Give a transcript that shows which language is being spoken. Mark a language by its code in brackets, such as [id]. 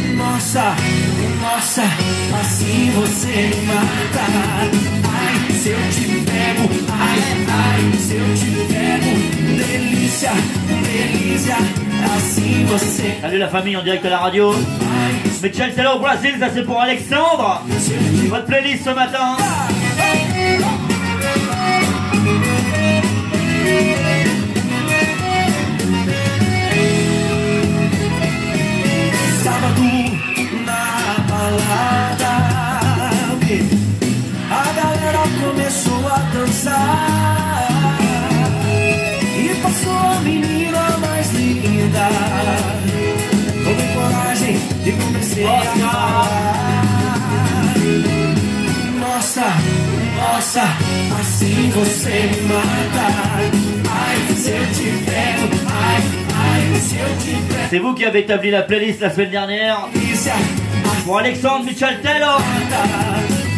[pt] Nossa, nossa, assim você me mata. Ai, se eu te pego, ai, ai, se eu te pego. Delícia, delícia, assim você. [fr] Salut la famille, on dirait que la radio. Michel, c'est là au Brésil, ça c'est pour Alexandre. C'est votre playlist ce matin. [pt] Sábado na balada, a galera começou a dançar. E passou a menina mais linda. Tomei coragem e comecei a falar. Nossa, nossa, assim você me mata. Ai, se eu te pego, ai. [fr] C'est vous qui avez établi la playlist la semaine dernière pour Alexandre Michel Tello.